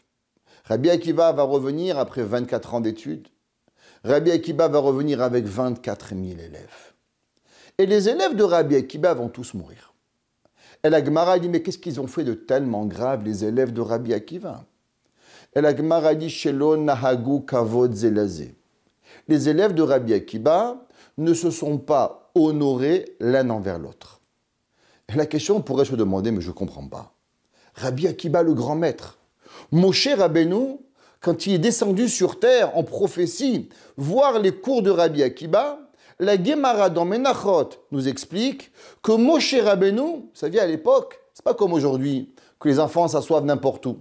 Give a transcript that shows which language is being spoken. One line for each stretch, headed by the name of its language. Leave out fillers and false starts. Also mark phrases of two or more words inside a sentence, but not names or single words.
French: Rabbi Akiva va revenir après 24 ans d'études. Rabbi Akiva va revenir avec 24 000 élèves. Et les élèves de Rabbi Akiva vont tous mourir. Et la Gemara dit, mais qu'est-ce qu'ils ont fait de tellement grave, les élèves de Rabbi Akiva? Et la Gemara dit,
Hebrew: שלא נהגו כבוד זה לזה.
French: Les élèves de Rabbi Akiva ne se sont pas honorés l'un envers l'autre. Et la question pourrait se demander, mais je ne comprends pas. Rabbi Akiva, le grand maître, Moshe Rabbeinu, quand il est descendu sur terre en prophétie, voir les cours de Rabbi Akiva, la Gemara dans Menachot nous explique que Moshe Rabbeinu, vous savez, à l'époque, c'est pas comme aujourd'hui, que les enfants s'assoivent n'importe où.